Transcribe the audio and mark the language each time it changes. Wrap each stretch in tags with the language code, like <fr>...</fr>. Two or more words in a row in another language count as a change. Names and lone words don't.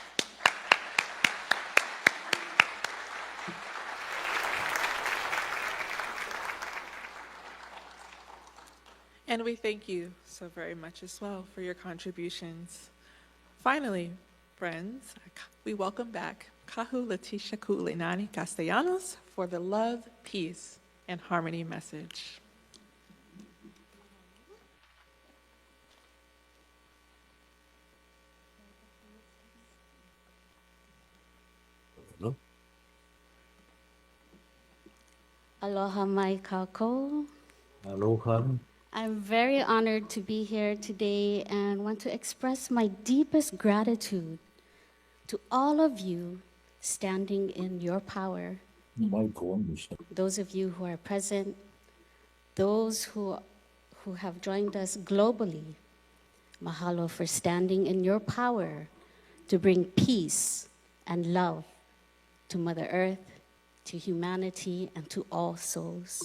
<en>And we thank you so very much as well for your contributions. Finally, friends, we welcome back Kahu Leticia Ku'ulinani Castellanos for the Love, Peace, and Harmony message.</en> <haw>Aloha mai kako.</haw> <en>Aloha. I'm very honored to be here today and want to express my deepest gratitude to all of you standing in your power. Those of you who are present, those who have joined us globally, mahalo for standing in your power to bring peace and love to Mother Earth, to humanity, and to all souls.</en>